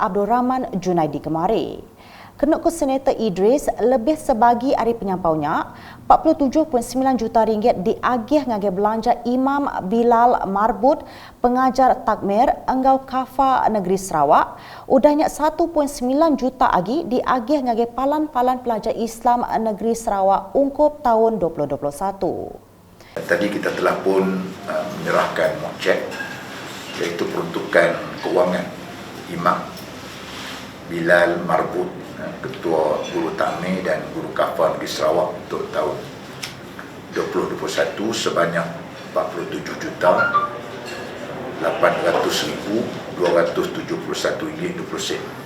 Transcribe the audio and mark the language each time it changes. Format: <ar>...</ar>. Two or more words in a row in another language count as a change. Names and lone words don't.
<iba>Abdul Rahman Junaidi kemari. Kena ke Senator Idris lebih sebagi hari penyampaunya 47.9 juta ringgit diagih ngagih belanja Imam Bilal Marbut pengajar takmir Enggau Kafa Negeri Sarawak udahnya 1.9 juta lagi diagih ngagih palan-palan pelajar Islam Negeri Sarawak ungkup tahun 2021.</iba> <ms>Tadi kita telah pun menyerahkan cek iaitu peruntukan kewangan Imam Bilal Marbut, Ketua Guru Takmir dan Guru Kafah Negeri Sarawak untuk tahun 2021 sebanyak 47,800,271 ringgit 20 sen.</ms>